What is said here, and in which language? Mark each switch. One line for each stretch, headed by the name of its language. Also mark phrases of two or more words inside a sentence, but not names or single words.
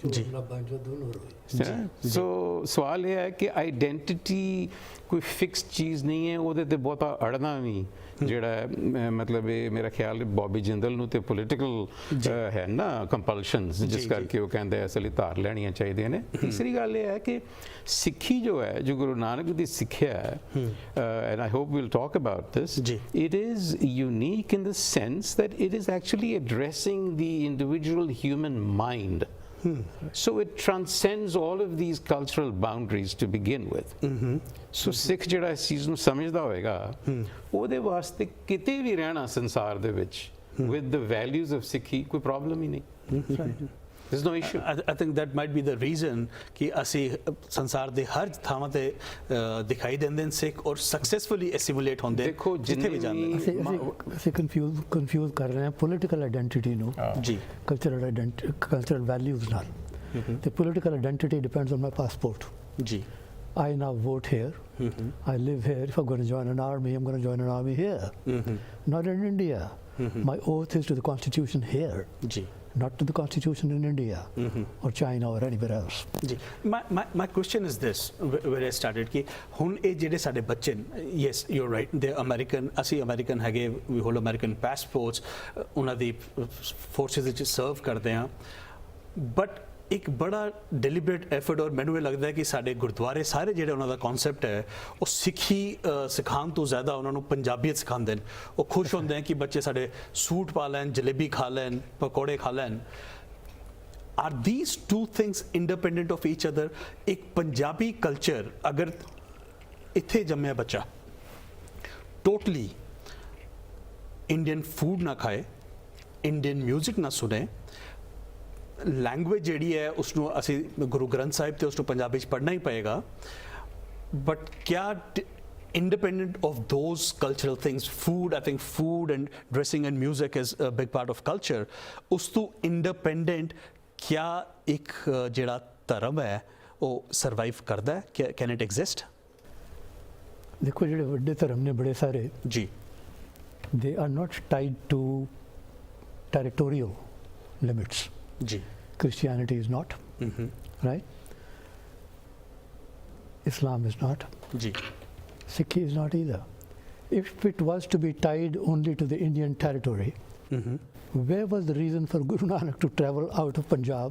Punjabi: ਸੋ ਸਵਾਲ ਇਹ ਹੈ ਕਿ ਆਈਡੈਂਟਿਟੀ ਕੋਈ ਫਿਕਸਡ ਚੀਜ਼ ਨਹੀਂ ਹੈ, ਉਹਦੇ ਤੇ ਬਹੁਤਾ ਅੜਨਾ ਵੀ ਜਿਹੜਾ ਹੈ ਮਤਲਬ ਇਹ ਮੇਰਾ ਖਿਆਲ ਹੈ ਬੌਬੀ ਜਿੰਦਲ ਨੂੰ ਤੇ ਪੋਲੀਟੀਕਲ ਹੈ ਨਾ ਕੰਪਲਸ਼ਨਸ, ਜਿਸ ਕਰਕੇ ਉਹ ਕਹਿੰਦੇ ਅਸਲੀ ਧਾਰ ਲੈਣੀਆਂ ਚਾਹੀਦੀਆਂ ਨੇ. ਤੀਸਰੀ ਗੱਲ ਇਹ ਹੈ ਕਿ ਸਿੱਖੀ ਜੋ ਹੈ, ਜੋ ਗੁਰੂ ਨਾਨਕ ਦੀ ਸਿੱਖਿਆ ਹੈ,
English: and I hope we'll talk about this, it is unique in the sense that it is actually addressing the individual human mind. So it transcends all of these cultural boundaries to begin with.
Punjabi: So Sikh ਜਿਹੜਾ ਇਸ ਚੀਜ਼ ਨੂੰ ਸਮਝਦਾ ਹੋਏਗਾ, ਉਹਦੇ ਵਾਸਤੇ ਕਿਤੇ ਵੀ ਰਹਿਣਾ ਸੰਸਾਰ ਦੇ ਵਿੱਚ
English: with the values of Sikhi
Punjabi: ਕੋਈ ਪ੍ਰੋਬਲਮ ਹੀ ਨਹੀਂ.
English: There's no issue. I think that might be the reason ਕਿ ਅਸੀਂ ਸੰਸਾਰ ਦੇ ਹਰ ਥਾਵਾਂ ਤੇ ਦਿਖਾਈ ਦਿੰਦੇ ਨੇ ਸਿੱਖ ਔਰ successfully assimilate ਹੁੰਦੇ
Punjabi: ਦੇਖੋ ਜਿੱਥੇ ਵੀ ਜਾਂਦੇ ਨੇ. ਅਸੀਂ ਕਨਫਿਊਜ਼ ਕਰ ਰਹੇ ਹਾਂ
English: political identity
Punjabi: ਨੂੰ
English: cultural values
Punjabi: ਨਾਲ.
English: The political identity depends on my passport. I now vote here. I live here. If I'm going to join an army, I'm going to join an army here. Not in India. My oath is to the constitution here. Not to the constitution in India or China or anywhere else. My question is this, where I started
Punjabi: कि ਹੁਣ ਇਹ ਜਿਹੜੇ ਸਾਡੇ ਬੱਚੇ,
English: yes you're right, they're American,
Punjabi: ਅਸੀਂ American ਹੈਗੇ,
English: we hold American passports,
Punjabi: ਉਹਨਾਂ ਦੀ forces ਵਿੱਚ serve ਕਰਦੇ ਹਾਂ, but ਇੱਕ ਬੜਾ
English: deliberate effort
Punjabi: ਔਰ ਮੈਨੂੰ ਇਹ ਲੱਗਦਾ ਹੈ ਕਿ ਸਾਡੇ ਗੁਰਦੁਆਰੇ ਸਾਰੇ ਜਿਹੜੇ ਉਹਨਾਂ ਦਾ ਕਨਸੈਪਟ ਹੈ ਉਹ ਸਿੱਖੀ ਸਿਖਾਉਣ ਤੋਂ ਜ਼ਿਆਦਾ ਉਹਨਾਂ ਨੂੰ ਪੰਜਾਬੀਅਤ ਸਿਖਾਉਂਦੇ ਨੇ। ਉਹ ਖੁਸ਼ ਹੁੰਦੇ ਹਨ ਕਿ ਬੱਚੇ ਸਾਡੇ ਸੂਟ ਪਾ ਲੈਣ, ਜਲੇਬੀ ਖਾ ਲੈਣ, ਪਕੌੜੇ ਖਾ ਲੈਣ।
English: Are these two things independent of each other?
Punjabi: ਇੱਕ ਪੰਜਾਬੀ ਕਲਚਰ ਅਗਰ ਇੱਥੇ ਜੰਮਿਆ ਬੱਚਾ
English: totally Indian food
Punjabi: ਨਾ ਖਾਏ,
English: Indian music
Punjabi: ਨਾ ਸੁਣੇ, ਲੈਂਗੁਏਜ ਜਿਹੜੀ ਹੈ ਉਸਨੂੰ ਅਸੀਂ ਗੁਰੂ ਗ੍ਰੰਥ ਸਾਹਿਬ ਤੇ ਉਸਨੂੰ ਪੰਜਾਬੀ ਚ ਪੜ੍ਹਨਾ ਹੀ ਪਏਗਾ, ਬਟ ਕਿਆ
English: independent of those cultural things, food, I think food and dressing and music is a big part of culture,
Punjabi: ਉਸ ਤੋਂ independent ਕਿਆ ਇੱਕ ਜਿਹੜਾ ਧਰਮ ਹੈ ਉਹ ਸਰਵਾਈਵ ਕਰਦਾ ਹੈ?
English: Can it exist?
Punjabi: ਦੇਖੋ ਜਿਹੜੇ ਵੱਡੇ ਧਰਮ ਨੇ ਬੜੇ ਸਾਰੇ ਜੀ,
English: they are not tied to territorial limits.
Punjabi: ਜੀ,
English: Christianity is not, right? Islam is not.
Punjabi: ਜੀ,
English: Sikhi is not either. If it was to be tied only to the Indian territory, where was the reason for Guru Nanak to travel out of Punjab?